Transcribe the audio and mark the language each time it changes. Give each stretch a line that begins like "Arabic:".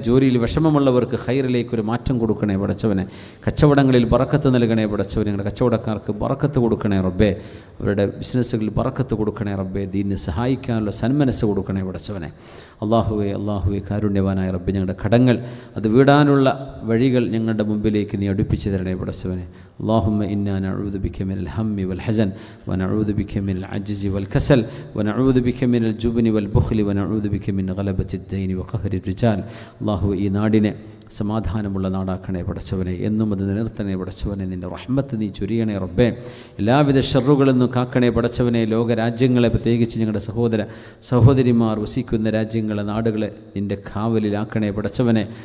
Malayalam: ജോലിയിൽ വിഷമമുള്ളവർക്ക് ഖൈറിലേക്കൊരു മാറ്റം കൊടുക്കണേ പടച്ചവനെ. കച്ചവടങ്ങളിൽ ബറക്കത്ത് നൽകണേ പടച്ചവനെ. ഞങ്ങളുടെ കച്ചവടക്കാർക്ക് ബറക്കത്ത് കൊടുക്കണേ റബ്ബേ. അവരുടെ ബിസിനസ്സുകളിൽ ബറക്കത്ത് കൊടുക്കണേ റബ്ബേ. ദീനിനെ സഹായിക്കാനുള്ള സന്മനസ്സ് കൊടുക്കണേ പടച്ചവനെ. അല്ലാഹുവേ കാരുണ്യവാനായ റബ്ബേ, ഞങ്ങളുടെ കടങ്ങൾ അത് വീടാനുള്ള വഴികൾ ഞങ്ങളുടെ മുമ്പിലേക്ക് നീ അടുപ്പിച്ച് തരണേ പടച്ചവനെ.
Arabic: اللهم إنا نعوذ بك من الهم والحزن ونعوذ بك من العجز والكسل ونعوذ بك من الجبن والبخل ونعوذ بك من غلبة الدين وقهر الرجال.
Malayalam: അല്ലാഹു ഈ നാടിനെ സമാധാനമുള്ള നാടാക്കണേ പടച്ചവനെ, എന്നും അത് നിലനിർത്തണേ പടച്ചവനെ. നിൻ്റെ റഹ്മത്ത് നീ ചൊരിയണേ റബ്ബേ. എല്ലാവിധ ഷർറുകളിൽ നിന്നും കാക്കണേ പടച്ചവനെ. ലോകരാജ്യങ്ങളെ, പ്രത്യേകിച്ച് ഞങ്ങളുടെ സഹോദരിമാർ വസിക്കുന്ന രാജ്യങ്ങളെ, നാടുകളെ നിൻ്റെ കാവലിലാക്കണേ പടച്ചവനെ.